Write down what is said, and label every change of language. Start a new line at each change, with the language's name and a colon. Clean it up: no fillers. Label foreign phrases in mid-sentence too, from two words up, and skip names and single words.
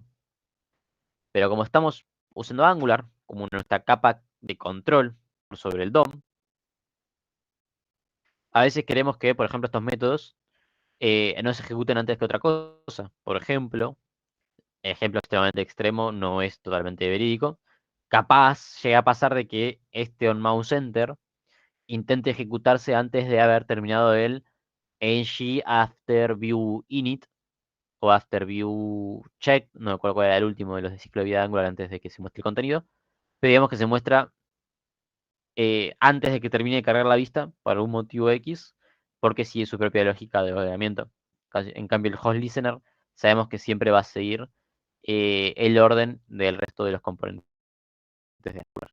Spanish: Pero como estamos usando Angular como nuestra capa de control sobre el DOM, a veces queremos que, por ejemplo, estos métodos no se ejecuten antes que otra cosa. Por ejemplo, ejemplo extremadamente extremo, no es totalmente verídico. Capaz llega a pasar de que este onMouseEnter intente ejecutarse antes de haber terminado el
English: ng after view init
Spanish: o
English: after view check,
Spanish: no me acuerdo cuál era el último de los de ciclo de vida de Angular antes de que se muestre el contenido, pero digamos que se muestra antes de que termine de cargar la vista por un motivo X, porque sigue su propia lógica de ordenamiento. En cambio, el
English: host listener
Spanish: sabemos que siempre va a seguir el orden del resto de los componentes de Angular.